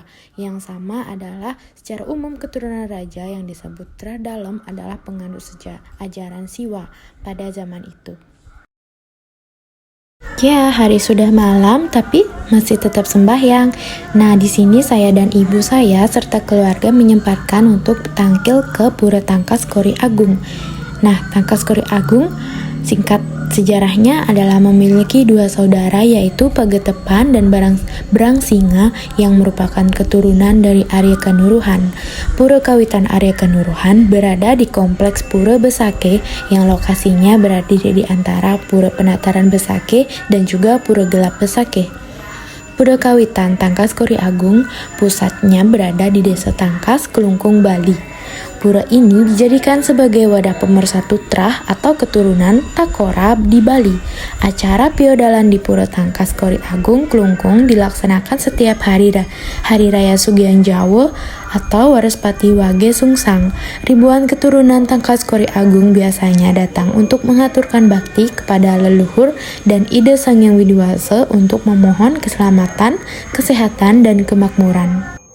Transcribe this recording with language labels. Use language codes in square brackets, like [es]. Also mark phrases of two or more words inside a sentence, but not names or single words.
[id] Yang sama adalah secara umum keturunan raja yang disebut Tradalam adalah penganut ajaran Siwa pada zaman itu. Ya, hari sudah malam tapi masih tetap sembahyang. Nah, di sini saya dan ibu saya serta keluarga menyempatkan untuk tangkil ke Pura Tangkas Kori Agung. Nah, Tangkas Kori Agung singkat Sejarahnya adalah memiliki dua saudara yaitu Pagetepan dan Brangsinga yang merupakan keturunan dari Arya Kanuruhan. Pura Kawitan Arya Kanuruhan berada di kompleks Pura Besakeh yang lokasinya berada di antara Pura Penataran Besakeh dan juga Pura Gelap Besakeh. Pura Kawitan Tangkas Kori Agung pusatnya berada di Desa Tangkas, Kelungkung, Bali. Pura ini dijadikan sebagai wadah pemersatu Trah atau keturunan Takorab di Bali. Acara piodalan di Pura Tangkas Kori Agung, Kelungkung dilaksanakan setiap hari raya Sugihan Jawa atau Warespati Wage Sungsang. Ribuan keturunan Tangkas Kori Agung biasanya datang untuk mengaturkan bakti kepada leluhur dan ide Sang Hyang Widiwasa untuk memohon keselamatan, kesehatan, dan kemakmuran.